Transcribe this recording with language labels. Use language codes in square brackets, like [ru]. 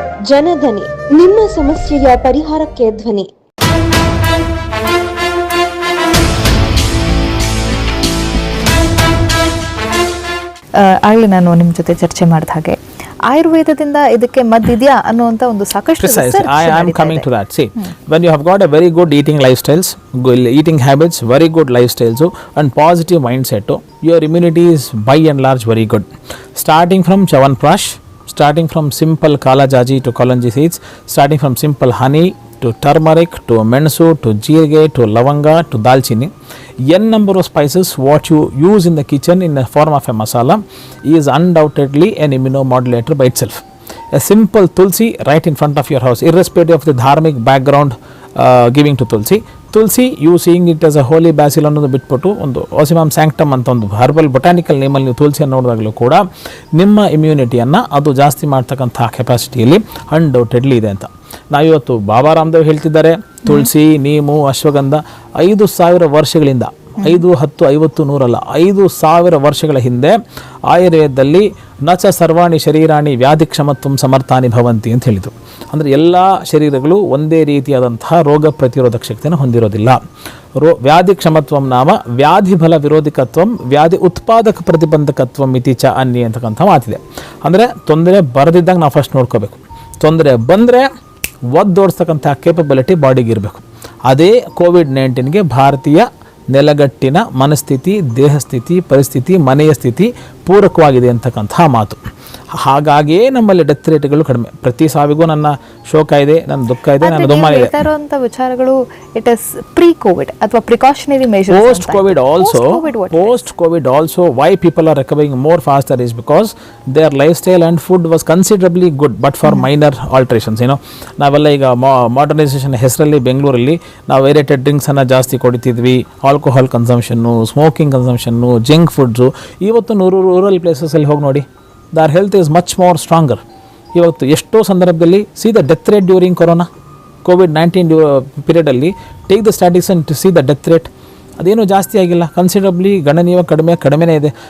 [kn] ಜನಧನಿ, ನಿಮ್ಮ ಸಮಸ್ಯೆಯ ಪರಿಹಾರಕ್ಕೆ ಧ್ವನಿ. ಆಗಲೇ ನಾನು ನಿಮ್ಮ ಜೊತೆ ಚರ್ಚೆ ಮಾಡಿದ ಹಾಗೆ ಆಯುರ್ವೇದದಿಂದ ಇದಕ್ಕೆ ಮದ್ದಿದೆಯಾ ಅನ್ನುವಂತ ಒಂದು ಸಾಕಷ್ಟು [en] I am coming to that. See, when you have got a very good eating lifestyles, eating habits, very good lifestyles and positive mindset, your immunity is by and large very good. Starting from Chyawanprash, starting from simple Kalajaji to Kalanji seeds, starting from simple honey to turmeric to mensu to jeerage to lavanga to dalchini, n number of spices what you use in the kitchen in the form of a masala is undoubtedly an immunomodulator by itself. A simple tulsi right in front of your house, irrespective of the dharmic background giving to tulsi, you seeing it as a holy basil [kn] ಅನ್ನೋದು ಬಿಟ್ಬಿಟ್ಟು ಒಂದು ಓಸಿಮಮ್ sanctum ಅಂತ ಒಂದು herbal botanical ನೇಮಲ್ಲಿ ನೀವು ತುಳಸಿಯನ್ನು ನೋಡಿದಾಗಲೂ ಕೂಡ ನಿಮ್ಮ ಇಮ್ಯುನಿಟಿಯನ್ನು ಅದು ಜಾಸ್ತಿ ಮಾಡ್ತಕ್ಕಂಥ ಕೆಪಾಸಿಟಿಯಲ್ಲಿ ಅನ್ಡೌಟೆಡ್ಲಿ ಇದೆ ಅಂತ. ನಾವಿವತ್ತು ಬಾಬಾ ರಾಮದೇವ್ ಹೇಳ್ತಿದ್ದಾರೆ, ತುಳಸಿ, ನೀಮು, ಅಶ್ವಗಂಧ 5,000 ವರ್ಷಗಳಿಂದ 5, 10, 50, 100 ಅಲ್ಲ, 5,000 ವರ್ಷಗಳ ಹಿಂದೆ ಆಯುರ್ವೇದದಲ್ಲಿ [sa] ನಚ ಸರ್ವಾಣಿ ಶರೀರಾಣಿ ವ್ಯಾಧಿ ಕ್ಷಮತ್ವಂ ಸಮರ್ಥಾನಿ ಭವಂತಿ [kn] ಅಂತ ಹೇಳಿದರು. ಅಂದರೆ ಎಲ್ಲ ಶರೀರಗಳು ಒಂದೇ ರೀತಿಯಾದಂತಹ ರೋಗ ಪ್ರತಿರೋಧಕ ಶಕ್ತಿಯನ್ನು ಹೊಂದಿರೋದಿಲ್ಲ. [sa] ವ್ಯಾಧಿ ಕ್ಷಮತ್ವಂ ನಾಮ ವ್ಯಾಧಿ ಬಲ ವಿರೋಧಿಕತ್ವಂ ವ್ಯಾಧಿ ಉತ್ಪಾದಕ ಪ್ರತಿಬಂಧಕತ್ವಂ ಇತಿ ಚ [kn] ಅನ್ನಿ ಅಂತಕ್ಕಂಥ ಮಾತಿದೆ. ಅಂದರೆ ತೊಂದರೆ ಬರದಿದ್ದಾಗ ನಾವು ಫಸ್ಟ್ ನೋಡ್ಕೋಬೇಕು, ತೊಂದರೆ ಬಂದರೆ ಒದ್ದೋಡಿಸ್ತಕ್ಕಂಥ ಕೇಪಬಿಲಿಟಿ ಬಾಡಿಗೆ ಇರಬೇಕು. ಅದೇ ಕೋವಿಡ್-19ಗೆ ಭಾರತೀಯ ನೆಲಗಟ್ಟಿನ ಮನಸ್ಥಿತಿ, ದೇಹಸ್ಥಿತಿ, ಪರಿಸ್ಥಿತಿ, ಮನೆಯ ಸ್ಥಿತಿ ಪೂರಕವಾಗಿದೆ ಅಂತಕ್ಕಂಥ ಮಾತು. ಹಾಗಾಗಿಯೇ ನಮ್ಮಲ್ಲಿ ಡೆತ್ ರೇಟ್ಗಳು ಕಡಿಮೆ. ಪ್ರತಿ ಸಾವಿಗೂ ನನ್ನ ಶೋಕ ಇದೆ, ನನ್ನ ದುಃಖ ಇದೆ, ನನ್ನ ದುಮ್ಮಾನ ಇದೆ. ಇರುವಂತ ವಿಚಾರಗಳು [en] It is pre COVID ಅಥವಾ precautionary measures. Post COVID also why people are recovering more faster is because their lifestyle and food was considerably good but for minor alterations. [kn] ನಾವೆಲ್ಲ ಈಗ ಮಾಡರ್ನೈಸೇಷನ್ ಹೆಸರಲ್ಲಿ ಬೆಂಗಳೂರಲ್ಲಿ ನಾವು ವೇರಿಯೇಟೆಡ್ ಡ್ರಿಂಕ್ಸನ್ನು ಜಾಸ್ತಿ ಕೊಡ್ತಿದ್ವಿ, ಆಲ್ಕೋಹಾಲ್ ಕನ್ಸಂಪ್ಷನ್ನು, ಸ್ಮೋಕಿಂಗ್ ಕನ್ಸಂಪ್ಷನ್ನು, ಜಂಕ್ ಫುಡ್ಸು. ಇವತ್ತು rural ಪ್ಲೇಸಸಲ್ಲಿ ಹೋಗಿ ನೋಡಿ, [en] Their health is much more stronger. [kn] ಇವತ್ತು ಎಷ್ಟೋ ಸಂದರ್ಭದಲ್ಲಿ [en] see the death rate during corona COVID-19 [kn] ಪೀರಿಯಡಲ್ಲಿ [en] take the statics and to see the death rate, [kn] ಅದೇನೂ ಜಾಸ್ತಿ ಆಗಿಲ್ಲ, ಕನ್ಸಿಡರಬ್ಲಿ ಗಣನೀಯ ಕಡಿಮೆನೇ ಇದೆ.